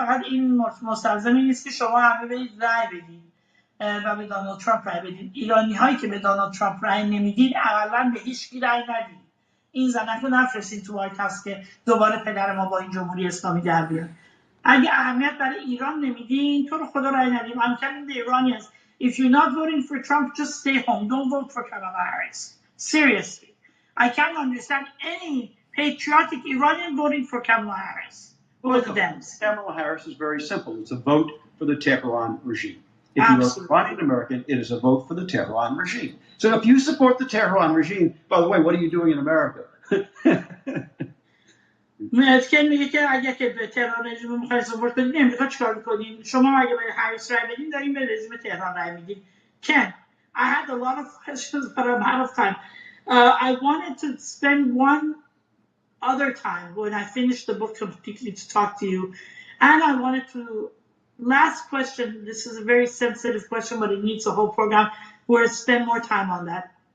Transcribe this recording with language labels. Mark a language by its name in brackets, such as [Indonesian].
[Persian] فقط این مستلزم این نیست که شما همه برید رای بدید و به دونالد ترامپ رای بدید. ایرانی هایی که به دونالد ترامپ رای نمیدید اقلا به هیچ کی رای ندید. این زنک رو نفرستید تو وایت هاوس که دوباره پدر ما با این جمهوری اسلامی در بیاد. اگه اهمیت برای ایران نمیدین تو رو خدا رای ندید. [English] I'm telling the Iranians, if you're not voting for Trump, just stay home. Don't vote for Kamala Harris. Seriously. I can't understand any patriotic Iranian voting for Kamala Harris or the Dems. Kamala Harris is very simple. It's a vote for the Tehran regime. If Absolutely. you're an Iranian American, it is a vote for the Tehran regime. So if you support the Tehran regime, by the way, what are you doing in America? [Persian] متکن میگه که اگه که به تهران رژیم میخواید سپورت بدین امریکا چیکار میکنین؟ شما اگه به هریس رای بدین دارین به رژیم تهران رای میدین. [English] Ken, I had a lot of questions but I'm out of time. I wanted to spend one other time when I finish the book completely to talk to you, and I wanted to last question, this is a very sensitive question but it needs a whole program, we'll spend more time on that.